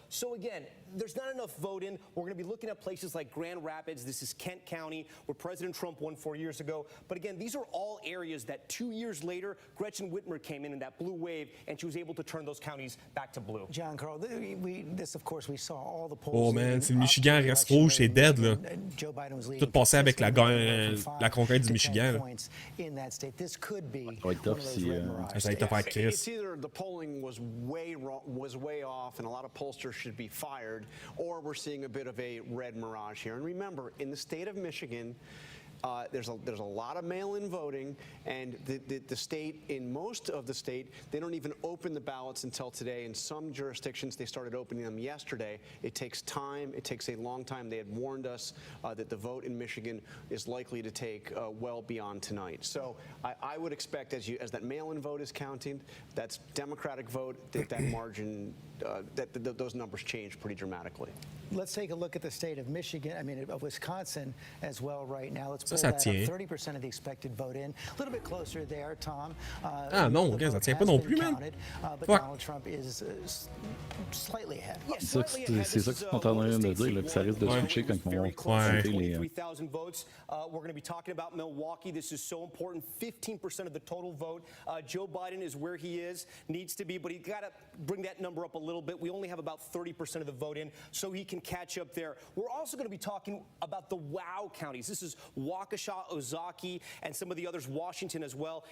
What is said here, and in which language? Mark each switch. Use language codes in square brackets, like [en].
[en] So again, there's not enough vote in. We're going to be looking at places like Grand Rapids. This is Kent County, where President Trump won 4 years ago. But again, these are all areas that 2 years later, Gretchen Whitmer came in that blue wave, and she was able to turn those counties back to blue. John Carl, of course, we saw all the polls. [fr] Oh man, si le Michigan reste rouge, c'est dead là. Tout passé avec la conquête du Michigan. [en] This could be [fr] ça va être tough si... Ça va être tough avec Chris. [en] It's either the polling was way off and a lot of pollsters should be fired, or we're seeing a bit of a red mirage here. And remember, in the state of Michigan, there's a lot of mail-in voting, and the state, in most of the state, they don't even open the ballots until today. In some jurisdictions, they started opening them yesterday. It takes time. It takes a long time. They had warned us that the vote in Michigan is likely to take well beyond tonight. So I would expect, as that mail-in vote is counting, that's Democratic vote, that margin, those numbers change pretty dramatically. Let's take a look at the state of Michigan, of Wisconsin as well right now. Let's pull that up. 30% of the expected vote in. A little bit closer there, Tom. [fr] Ah non, regarde, ça tient pas non plus, man. [en] But Donald Trump is slightly ahead. [fr] C'est ça qu'ils sont en train de dire, là, que ça risque de switcher quand on va compter les... [en] 23,000 votes. We're going to be talking about Milwaukee. This is so important. 15% of the total vote. Joe Biden is where he needs to be, but he's got to bring that number up a little bit. We only have about 30% of the vote in, so he can catch up there. We're also going to be talking about the wow counties. This is Waukesha, Ozaukee, and some of the others, Washington as well.